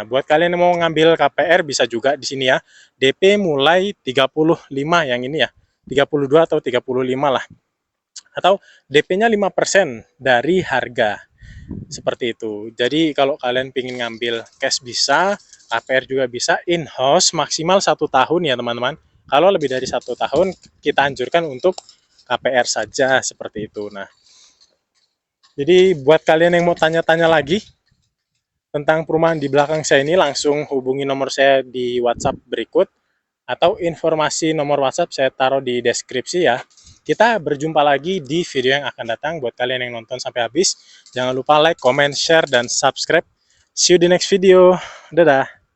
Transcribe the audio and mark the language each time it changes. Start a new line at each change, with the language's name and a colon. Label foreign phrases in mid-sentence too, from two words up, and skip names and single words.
Indonesian: Buat kalian yang mau ngambil KPR bisa juga di sini ya. DP mulai 35 yang ini ya. 32 atau 35 lah. Atau DP-nya 5% dari harga. Seperti itu. Jadi kalau kalian ingin ngambil cash bisa, KPR juga bisa, in-house maksimal 1 tahun ya teman-teman. Kalau lebih dari 1 tahun kita anjurkan untuk KPR saja seperti itu. Nah, jadi buat kalian yang mau tanya-tanya lagi tentang perumahan di belakang saya ini, langsung hubungi nomor saya di WhatsApp berikut, atau informasi nomor WhatsApp saya taruh di deskripsi ya. Kita berjumpa lagi di video yang akan datang. Buat kalian yang nonton sampai habis, jangan lupa
English: like, comment, share,
Indonesian: dan subscribe.
English: See you di next video. Dadah.